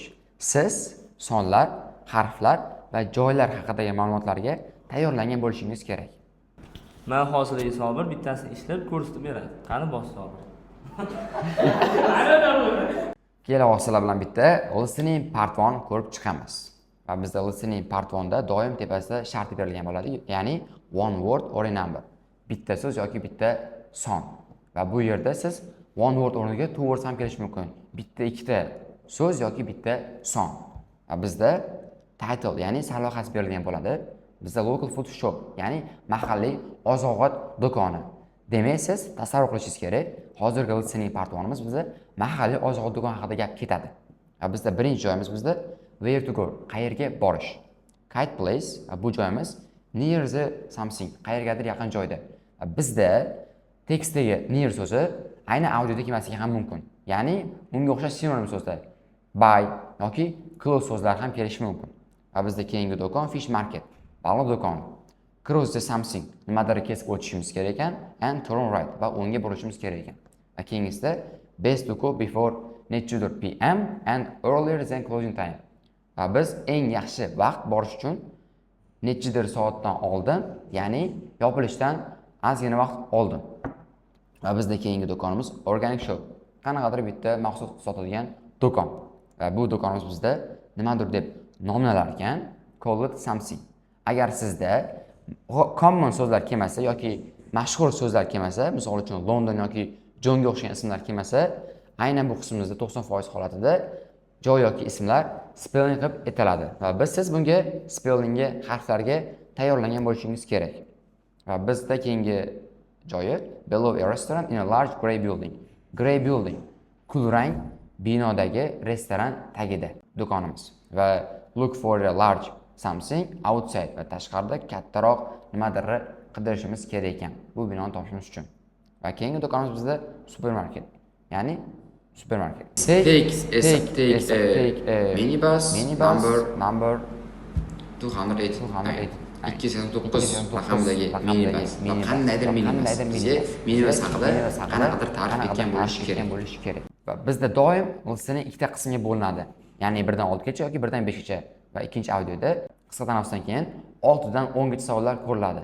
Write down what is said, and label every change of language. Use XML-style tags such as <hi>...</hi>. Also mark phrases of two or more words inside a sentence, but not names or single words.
<uz>Siz sonlar, harflar va joylar haqidagi ma'lumotlarga tayyorlangan bo'lishingiz kerak. Men hozirgi Sobir bittasini ishlab ko'rsatib beradi. Qani bos Sobir. Keyinroq sizlar bilan bitta</uz> <en>listening part 1</en> <uz>ko'rib chiqamiz. Va bizda</uz> <en>listening part 1da</en> <uz>doim tepasida shart berilgan bo'ladi, ya'ni</uz> <en>one word or a number.</en> <uz>Bitta so'z yoki bitta son. Va bu yerda siz</uz> <en>one word</en> <uz>o'rniga</uz> <en>two words</en> <uz>ham kelishi mumkin. Bitta ikkita so'z yoki bitta son. Va bizda title, ya'ni sarlavhasi berilgan bo'ladi.</uz> <en>Bizda local food shop,</en> <uz>ya'ni mahalliy oziq-ovqat do'koni. Demak, siz tasavvur qilishingiz kerak, hozirgi</uz> <en>listening part 1imiz</en> <uz>bizda mahalliy oziq-ovqat do'koni haqida gap ketadi.</uz> <en>Va bizda birinchi joyimiz bizda where to go,</en> <uz>qayerga borish.</uz> <en>Kite place,</en> <uz>bu joyimiz</uz> <en>near the something,</en> <uz>qayergadir yaqin joyda. Bizda tekstdagi near so'zi ayni audioda kelmasligi ham mumkin. Ya'ni unga o'xshash sinonim so'zlar by yoki close so'zlar ham kelishi mumkin. Va bizda keyingi do'kon</uz> <en>fish market,</en> <uz>baliq do'koni.</uz> <en>Cross the something,</en> <uz>nimadir kesib o'tishimiz kerak ekan,</uz> <en>and turn right,</en> <uz>va o'ngga burishimiz kerak ekan. Va keyingisida</uz> <en>best to go before netchudir PM and earlier than closing time.</en> <uz>Va biz eng yaxshi vaqt borish uchun netchidir soatdan oldin, ya'ni yopilishdan ozgina vaqt oldin. Va bizda keyingi do'konimiz</uz> <en>organic shop,</en> <uz>qanaqadir bitta maxsus sotadigan do'kon. Va bu do'konimiz bizda nimadir deb nomlanar ekan,</uz> <en>call it something.</en> <uz>Agar sizda common so'zlar kelmasa yoki mashhur so'zlar kelmasa, misol uchun London yoki Johnga o'xshagan ismlar kelmasa, aynan bu qismimizda 90% holatida joy yoki ismlar spelling qilib aytiladi. Va siz bunga spellingga, harflarga tayyorlangan bo'lishingiz kerak. Va bizda keyingi joyi</uz> <en>below a restaurant in a large grey building. Grey building,</en> <uz>kulrang binodagi restoran tagida do'konimiz.</uz> <en>Va look for a large something outside,</en> <uz>va tashqarida kattaroq nimadir qidirishimiz kerak ekan bu binoni topishimiz uchun. Va keyingi do'konimiz bizda supermarket, ya'ni supermarket.</uz> <en>Take a minibus number 208.</en> <uz>209 raqamdagi minibus. Qandaydir minibus. Bizga minibus haqida qanaqadir ta'rif etgan bo'lishi kerak. Va bizda doim listening ikkita qismga bo'linadi. Ya'ni 1 dan 6 gacha yoki 1 dan 5 gacha. Va ikkinchi audioda qisqa tanaffusdan keyin 6 dan 10 gacha savollar ko'riladi.</uz>